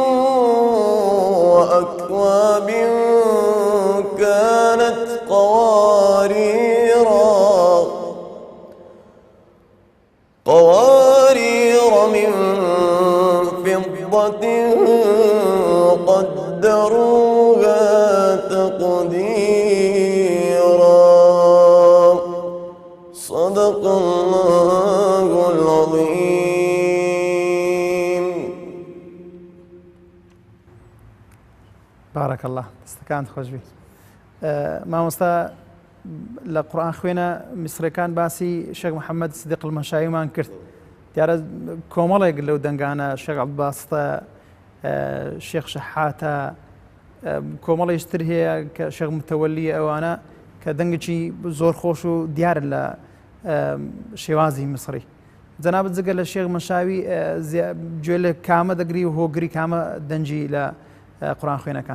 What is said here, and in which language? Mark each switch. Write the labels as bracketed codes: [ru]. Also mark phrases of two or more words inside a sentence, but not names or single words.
[ar] وأكواب كانت قوارير من فضة قدروها تقديرا صدق الله العظيم. بارك الله [ckb] استكانت خوش بی مامۆستا لە قورئان خوێنە میسرەکان باسی شێخ محەممەد سدیق المەشاییمان کرد دیارە کۆمەڵێک لەو دەنگانە شێخ عەباسڵە شێخ شەحاتە کۆمەڵێشتر هەیە کە شێخ متەوەلی ئەوانە کە دەنگێکی زۆر خۆش و دیارن لە شێوازی میسری جەنابەت جگە لە شێخ مەشاوی گوێ لە کامە دەگری و هۆگری کامە دەنجی لە قورئان خوێنەکان